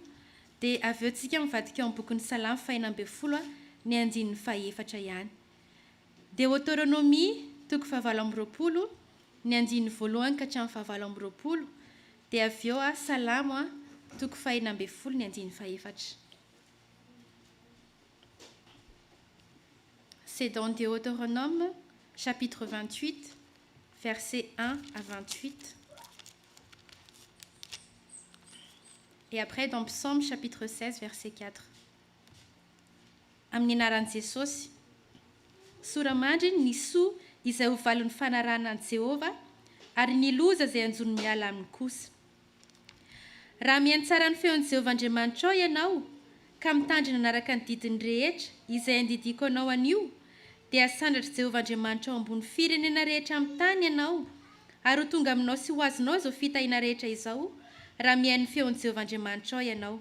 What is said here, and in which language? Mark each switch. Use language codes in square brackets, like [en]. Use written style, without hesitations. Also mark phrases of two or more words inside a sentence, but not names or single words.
[mg] Dia avy eo tsika mivadika ao amin'ny bokin'ny Salamo 14 a, ny andiny 4 ihany. Deutéronomie toko 7, ny andiny voalohany ka hatramin'ny 7. Dia avy eo a Salamo a, toko 14, ny andiny 4. [fr] C'est dans Deutéronome, chapitre 28, versets 1 à 28. Et après dans Psaume, chapitre 16, verset 4. [mg] Amin'ny anaran'i Jesosy, soramandry ny soa izay ho valon'ny fanarahana an'i Jehova, ary ny loza izay anjony miala aminy kosa. Raha mihaino tsara ny feon'i Jehova Andriamanitra ianao, ka mitandrina anaraka ny didiny rehetra izay andidiko anao anio, dia asandratra Jehova Andriamanitra ao ambony firenena rehetra amin'ny tany ianao, ary ho tonga aminao sy ho azonao izao fitahiana rehetra izao, raha mihaino ny feon'i Jehova Andriamanitra ianao.